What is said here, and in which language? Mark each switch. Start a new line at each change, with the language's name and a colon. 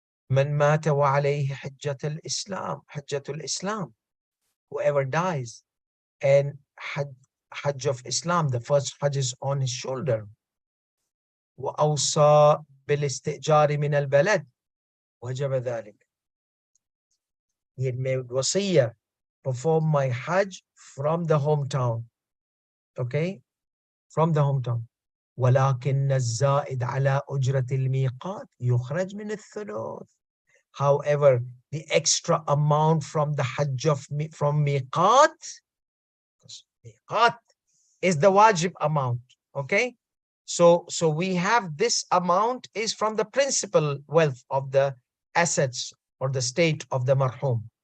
Arabic: من مات وعليه حجة الإسلام, حجة الإسلام.
English: Whoever dies and Hajj of Islam, the first Hajj is on his shoulder.
Arabic: وأوصى بالاستئجار من البلد وجب ذلك.
English: He had made wasiyah, perform my Hajj from the hometown. Okay, from the hometown.
Arabic: ولكن الزائد على أجرة الميقات يخرج من الثلث.
English: However, the extra amount from the Hajj from miqat, miqat is the wajib amount. Okay, so we have this amount is from the principal wealth of the assets or the state of the marhum.